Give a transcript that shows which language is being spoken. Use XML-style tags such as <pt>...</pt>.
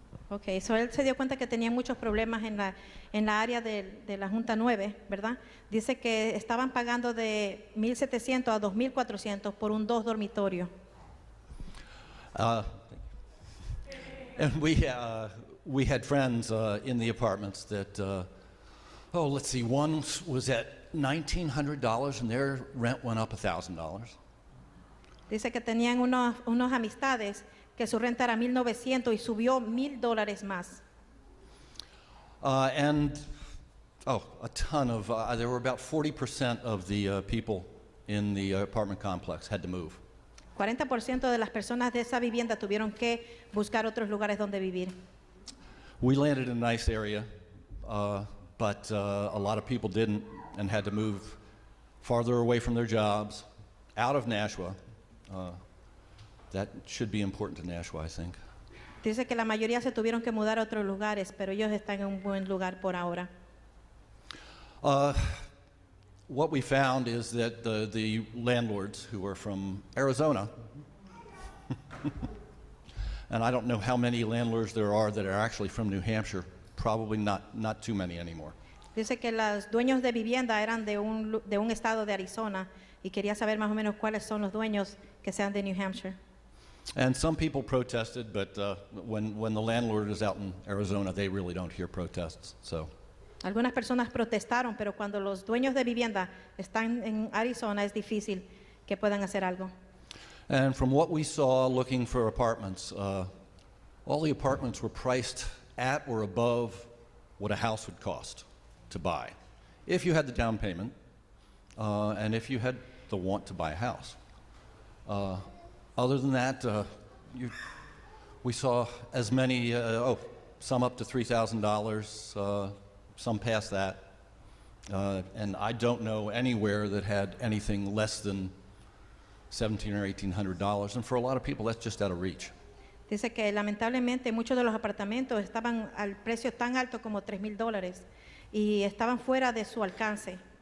<es>Ok, so él se dio cuenta que tenía muchos problemas en la área de la Junta 9, ¿verdad? Dice que estaban pagando de 1,700 a 2,400 por un 2 dormitorio.</es> <en>And we had friends in the apartments that, let's see, one was at $1,900 and their rent went up $1,000.</en> <es>Dice que tenían unos amistades que su renta era 1,900 y subió $1,000 más.</es> <en>And a ton of, there were about 40% of the people in the apartment complex had to move.</en> <es>40% de las personas de esa vivienda tuvieron que buscar otros lugares donde vivir.</es> <en>We landed in a nice area, but a lot of people didn't and had to move farther away from their jobs, out of Nashua. That should be important to Nashua, I think.</en> <es>Dice que la mayoría se tuvieron que mudar a otros lugares, pero ellos están en un buen lugar por ahora.</es> <en>What we found is that the landlords who are from Arizona, and I don't know how many landlords there are that are actually from New Hampshire, probably not too many anymore.</en> <es>Dice que los dueños de vivienda eran de un estado de Arizona y quería saber más o menos cuáles son los dueños que sean de New Hampshire.</es> <en>And some people protested, but when the landlord is out in Arizona, they really don't hear protests. So.</en> <es>Algunas personas protestaron, pero cuando los dueños de vivienda están en Arizona es difícil que puedan hacer algo.</es> <en>And from what we saw looking for apartments, all the apartments were priced at or above what a house would cost to buy, if you had the down payment, and if you had the want to buy a house. Other than that, we saw as many, some up to $3,000, some past that, and I don't know anywhere that had anything less than $1,700 or $1,800, and for a lot of people, that's just out of reach.</en> <es>Dice que lamentablemente muchos de los apartamentos estaban al precio tan alto como $3,000 y estaban fuera de su alcance.</es>